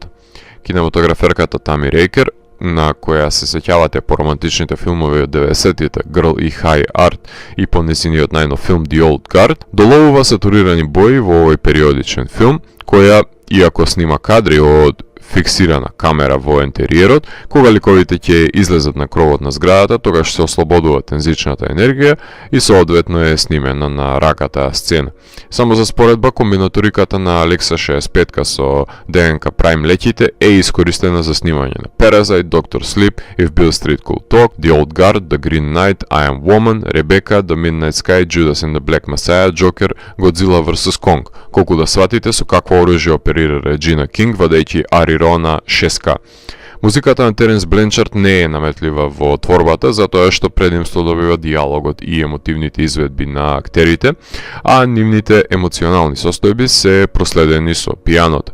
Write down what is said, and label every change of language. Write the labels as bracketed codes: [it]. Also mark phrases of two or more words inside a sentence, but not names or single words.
[mk] Кинематограферката Тами Рейкер, на која се сеќавате по романтичните филмови од 90-тите Girl и High Art и по незиниот најнов филм The Old Guard, доловува сатурирани бои во овој периодичен филм, која, иако снима кадри од фиксирана камера во ентериерот, кога ликовите ќе излезат на кровот на зградата, тогаш се ослободува тензичната енергија и соодветно е снимена на раката сцена. Само за споредба, комбинаториката на Alexa 65 со ДНК Prime леќите е искористена за снимање на Parasite, Doctor Sleep, If Beale Street Could Talk, The Old Guard, The Green Knight, I Am Woman, Rebecca, The Midnight Sky, Judas and the Black Messiah, Joker, Godzilla vs. Kong. Колку да сватите со какво оружје оперира Реджина Кинг, вадејќи Ари Рона 6К. Музиката на Теренс Бленчард не е наметлива во творбата, затоа што предимство добива диалогот и емотивните изведби на актерите, а нивните емоционални состојби се проследени со пијаното.